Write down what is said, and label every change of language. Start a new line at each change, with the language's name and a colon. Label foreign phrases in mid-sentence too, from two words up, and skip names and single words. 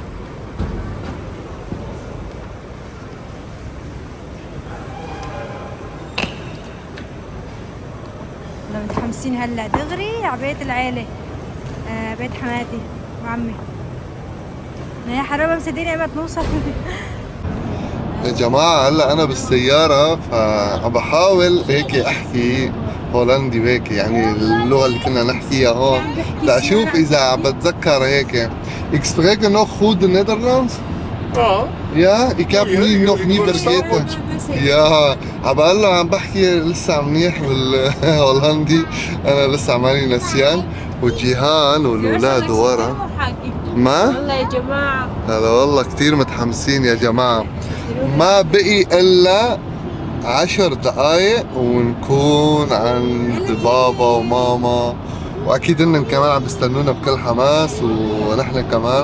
Arabic: متحمسين هلا دغري على بيت العيلة، بيت حماتي وعمي. يا حرام مصدقين ايمت نوصل. يا جماعة هلا أنا بالسيارة فعم بحاول هيك أحكي هولندي وهيك يعني اللغة اللي كنا نحكيها هون لأشوف إذا عم بتذكر هيك.
Dutch: Ik spreek nog goed de Nederlands? Ja, ik heb nog niet vergeten.
Arabic: يا عم بحكي لسه منيح بالهولندي. أنا لسه ماني نسيان. وجيهان والأولاد ورا. ما؟ والله يا جماعة هلا والله كتير متحمسين يا جماعة. ما بقي إلا 10 دقايق ونكون عند بابا وماما، وأكيد إنهم كمان عم بيستنونا بكل حماس ونحن كمان.